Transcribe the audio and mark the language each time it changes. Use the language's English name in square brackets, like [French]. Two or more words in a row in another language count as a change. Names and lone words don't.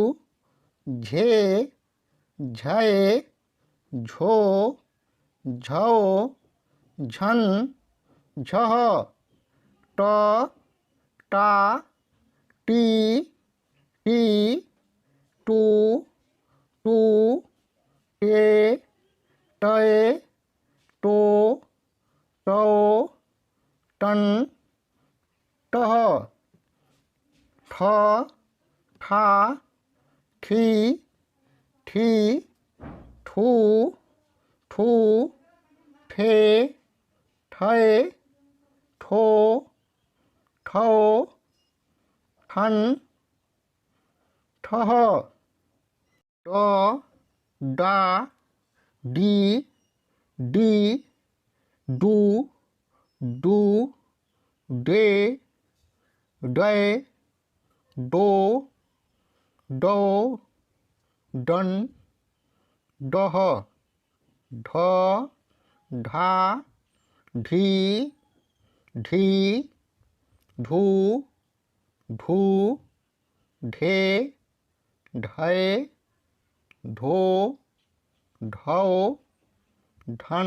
[Hindi] झे, झय, झो, झौ, झन, झह, ट, टा, टी, टी, टू, टू, टे, टय, टो, टौ, टन, टह, ठ, ठा, ठी, ठी, ठू, ठू, ठे, ठय, ठो, ठौ, ठन, ठह, ड, डा, डी, डी, डू, डू, डे, डय, डो, डौ, डन, डह, ढ, ढा, ढी, ढी, ढू, ढू, ढे, ढय, ढो, ढौ, ढन,